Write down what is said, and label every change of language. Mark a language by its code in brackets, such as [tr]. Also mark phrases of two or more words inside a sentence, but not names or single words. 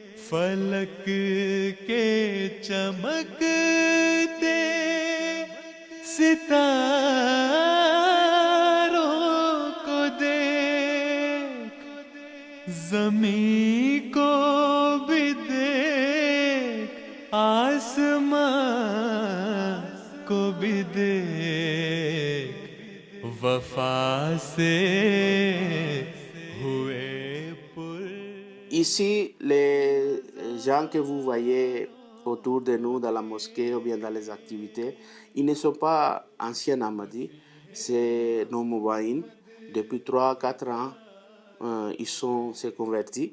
[ur] فلک کے چمکتے ستاروں کو دیکھ، زمیں کو بھی دیکھ، آسماں کو بھی دیکھ، وفا سے ہوئے پر. [fr] Ici, les gens que vous voyez autour de nous dans la mosquée ou bien dans les activités, ils ne sont pas anciens Ahmadis, c'est nos Moubaïns. Depuis 3-4 ans, ils sont s'est convertis.